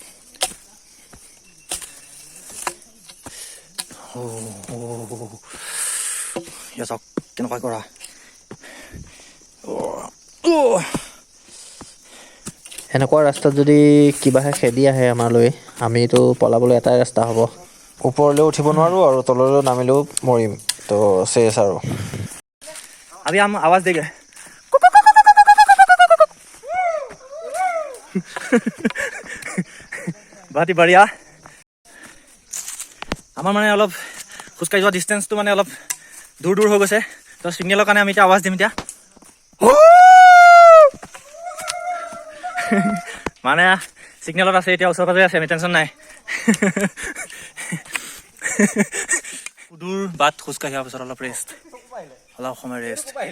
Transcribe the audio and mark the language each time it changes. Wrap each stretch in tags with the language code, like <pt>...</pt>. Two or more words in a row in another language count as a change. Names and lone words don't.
<as>ইয়া চাওক কেনেকুৱা কৰা। এনেকুৱা ৰাস্তাত যদি কিবাহে খেদি আহে আমালৈ আমিতো পলাবলৈ এটাই ৰাস্তা হ'ব। ওপৰলৈও উঠিব নোৱাৰোঁ আৰু তললৈও নামিলেও মৰিম। তো চেচ আৰু</as> <hi>अभी हम आवाज देंगे। बहुत ही बढ़िया।</hi> <as>আমাৰ মানে অলপ খোজকাঢ়ি যোৱা ডিষ্টেঞ্চটো মানে অলপ দূৰ দূৰ হৈ গৈছে। তো চিগনেলৰ কাৰণে আমি এতিয়া আৱাজ দিম এতিয়া। মানে চিগনেলত আছে এতিয়া ওচৰে পাজৰে আছে আমি টেনশ্যন নাই। দূৰ বাট খোজকাঢ়ি অহাৰ পিছত অলপ ৰেষ্ট অলপ সময় ৰেষ্ট।</as>